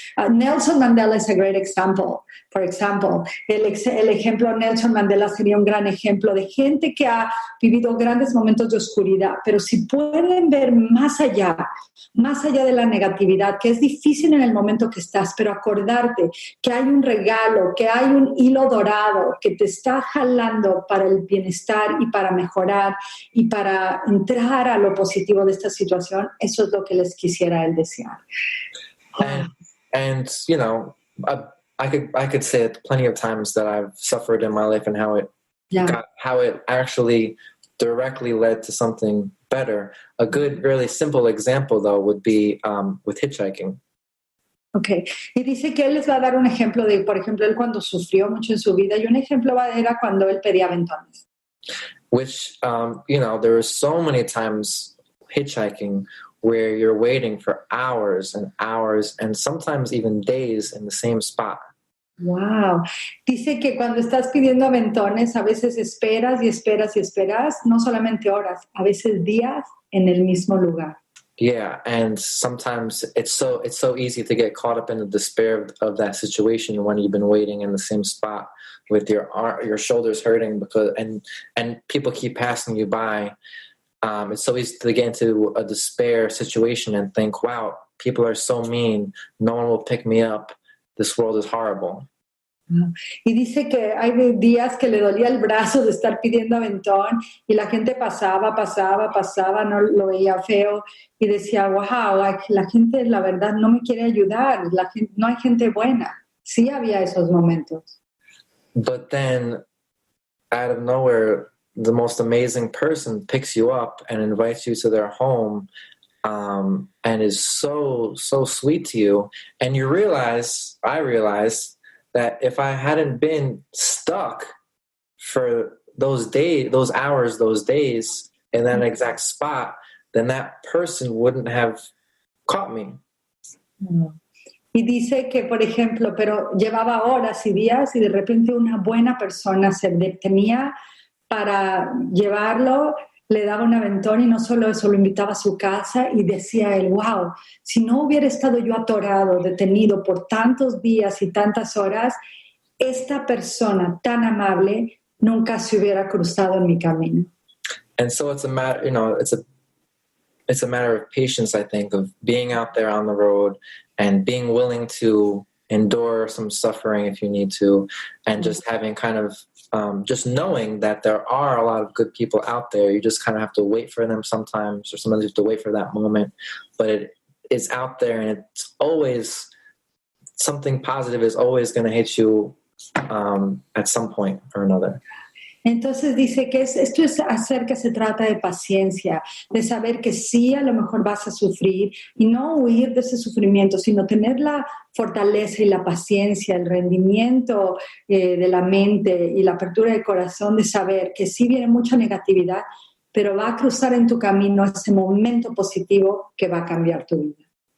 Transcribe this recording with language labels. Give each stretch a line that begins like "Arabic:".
English: Nelson Mandela is a great example. For example,
Spanish: el ejemplo Nelson Mandela sería un gran ejemplo de gente que ha vivido grandes momentos de oscuridad, pero si pueden ver más allá de la negatividad, que es difícil en el momento que estás, pero acordarte que hay un regalo, que hay un hilo dorado que te está jalando para el bienestar y para mejorar y para entrar a lo positivo de esta situación, eso es lo que les quisiera él desear.
English: And I could say it plenty of times that I've suffered in my life and how it how it actually directly led to something better. A good, really simple example, though, would be with hitchhiking. Okay.
Spanish: Y dice que él les va a dar un ejemplo de, por ejemplo, él cuando sufrió mucho en su vida, y un ejemplo era cuando él pedía aventones.
English: Which, there were so many times hitchhiking where you're waiting for hours and hours and sometimes even days in the same spot. Wow.
Spanish: Dice que cuando estás pidiendo aventones, a veces esperas y esperas y esperas, no solamente horas, a veces días en el mismo lugar.
English: Yeah, and sometimes it's so easy to get caught up in the despair of that situation when you've been waiting in the same spot with your shoulders hurting and people keep passing you by. It's so easy to get into a despair situation and think, wow, people are so mean. No one will pick me up. This world is horrible.
Spanish: Y dice que hay días que le dolía el brazo de estar pidiendo aventón y la gente pasaba, no lo veía feo y decía, wow, la gente la verdad no me quiere ayudar, no hay gente buena. Sí había esos momentos.
English: But then, out of nowhere, the most amazing person picks you up and invites you to their home and is so sweet to you. And I realized that if I hadn't been stuck for those hours, those days in that exact spot, then that person wouldn't have caught me.
Spanish: Y dice que, por ejemplo, pero llevaba horas y días y de repente una buena persona se detenía para llevarlo, le daba un aventón y no solo eso, lo invitaba a su casa y decía él, wow, si no hubiera estado yo atorado, detenido por tantos días y tantas horas, esta persona tan amable nunca se hubiera cruzado en mi camino.
English: And so it's a matter, it's a matter of patience, I think, of being out there on the road and being willing to endure some suffering if you need to, and just having kind of just knowing that there are a lot of good people out there. You just kind of have to wait for them sometimes, or sometimes you have to wait for that moment. But it is out there, and it's always something positive is always going to hit you at some point or another.
Spanish: Entonces dice que esto es acerca, se trata de paciencia, de saber que sí, a lo mejor vas a sufrir y no huir de ese sufrimiento, sino tener la fortaleza y la paciencia, el rendimiento de la mente y la apertura del corazón de saber que sí viene mucha negatividad, pero va a cruzar en tu camino ese momento positivo que va a cambiar tu vida.